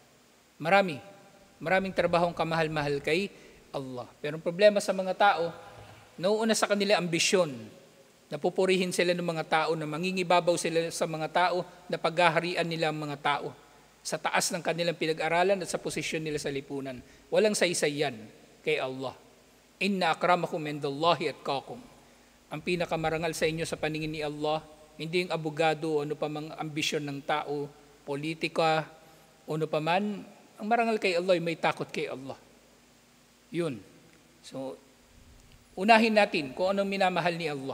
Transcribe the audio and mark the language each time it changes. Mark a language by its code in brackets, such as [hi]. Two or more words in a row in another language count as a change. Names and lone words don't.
[tl] Maraming trabahong kamahal-mahal kay Allah. Pero ang problema sa mga tao, nauuna sa kanila ambisyon. Napupurihin sila ng mga tao, na mangingibabaw sila sa mga tao, na paghaharian nila ang mga tao sa taas ng kanilang pinag-aralan at sa posisyon nila sa lipunan. Walang saysay yan kay Allah. [ar] إن أكرمكم عند الله أتقاكم. [tl] Ang pinakamarangal sa inyo sa paningin ni Allah, hindi yung abogado o ano pa mang ambisyon ng tao, politika, o ano pa man. Ang marangal kay Allah ay may takot kay Allah. Yun. So, unahin natin kung anong minamahal ni Allah.